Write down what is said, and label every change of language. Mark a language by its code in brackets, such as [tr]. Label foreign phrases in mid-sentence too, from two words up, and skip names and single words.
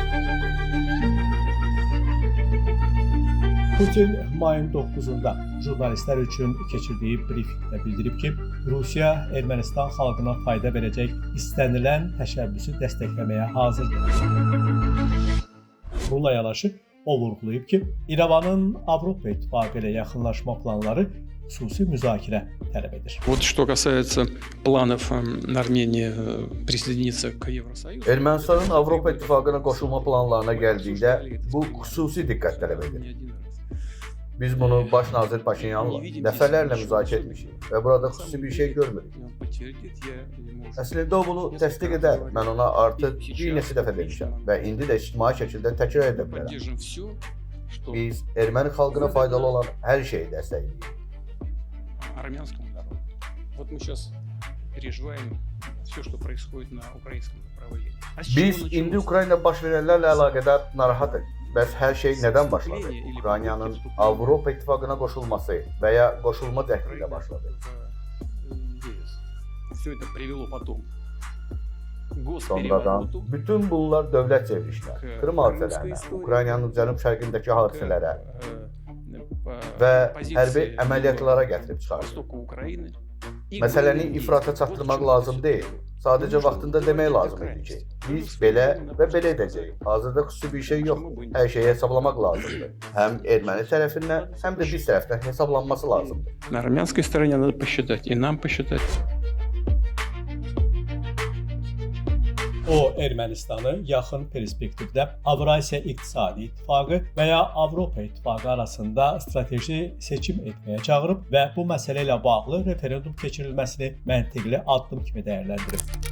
[az] Putin mayın 9-da jurnalistlər üçün keçirdiyi brifinqdə bildirib ki, Rusiya Ermənistan xalqına fayda verəcək istənilən təşəbbüsü dəstəkləməyə hazırdır. Bununla yanaşı, o vurğulayıb ki, İrəvanın Avropa İttifaqı ilə yaxınlaşma planları xüsusi müzakirə tələb edir. [ru] Вот что касается планов Armeniya присоединиться к Евросоюзу. [az] Ermənistanın Avropa İttifaqına qoşulma planlarına gəldikdə bu xüsusi diqqət tələb edir. Biz bunu baş nazir Paşinyanla dəfələrlə müzakirə etmişik və burada xüsusi bir şey görmürük. Əslində o bunu təsdiq edər. Mən ona artıq bir neçə dəfə demişəm və indi də ictimai şəkildə təkrar edə bilərəm. Biz erməni xalqına faydalı olan hər şeyi dəstəkləyirik. [ru] Армянскому народу. Вот мы сейчас переживаем все, что происходит на украинском направлении. [az] Biz indi Ukrayna baş verənlərlə əlaqədar narahatıq. Bəs hər şey nədən başladı? Ukraynanın Avropa İttifaqına qoşulması və ya qoşulma cəhdi ilə başladı. Sonradan bütün bunlar dövlət çevrilişlər, Krım hadisələrinə, Ukraynanın cənub-şərqindəki hadisələrə və hərbi əməliyyatlara gətirib çıxardı. Məsələni ifrata çatdırmaq lazım deyil. Sadəcə vaxtında demək lazım idi ki, biz belə və belə edəcəyik. Hazırda xüsusi bir şey yoxdur. Hər şeyi hesablamaq lazımdır. Həm erməni tərəfindən, həm də biz tərəfdən hesablanması lazımdır. [ru] На армянской стороне надо посчитать, и нам посчитать. [az] O, Ermənistanı yaxın perspektivdə Avrasiya İqtisadi İttifaqı və ya Avropa İttifaqı arasında strateji seçim etməyə çağırıb və bu məsələ ilə bağlı referendum keçirilməsini məntiqli addım kimi dəyərləndirib.